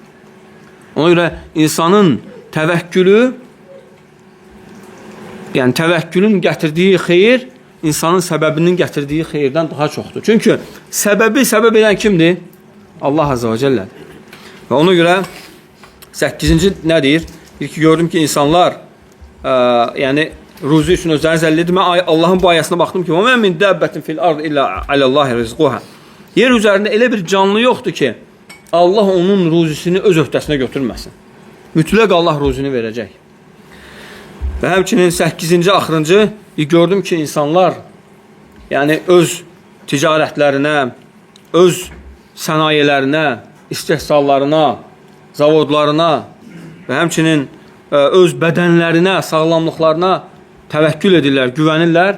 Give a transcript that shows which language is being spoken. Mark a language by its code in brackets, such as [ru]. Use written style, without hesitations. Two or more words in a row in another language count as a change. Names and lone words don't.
[az] Ona görə insanın təvəkkülü, yəni təvəkkülün gətirdiyi xeyir, insanın səbəbinin gətirdiyi xeyirdən daha çoxdur. Çünki səbəb edən kimdir? Allah [ar] عز وجل. [az] Və ona görə 8-ci nə deyir? Deyir ki, gördüm ki, insanlar yəni ruzi üçün özlərini zəlil edir. Mən Allahın bu ayəsində baxdım ki, [ar] وَمَا مِنْ دَابَّةٍ فِي الْأَرْضِ إِلَّا عَلَى اللّٰهِ رِزْقُهَا. [az] Yer üzərində elə bir canlı yoxdur ki, Allah onun ruzisini öz öhdəsinə götürməsin. Mütləq Allah ruzini verəcək. Və həmçinin 8-ci, axırıncı gördüm ki, insanlar yəni öz ticarətlərinə, öz sənayələrinə, istehsallarına zavodlarına və həmçinin öz bədənlərinə, sağlamlıqlarına təvəkkül edirlər, güvənirlər.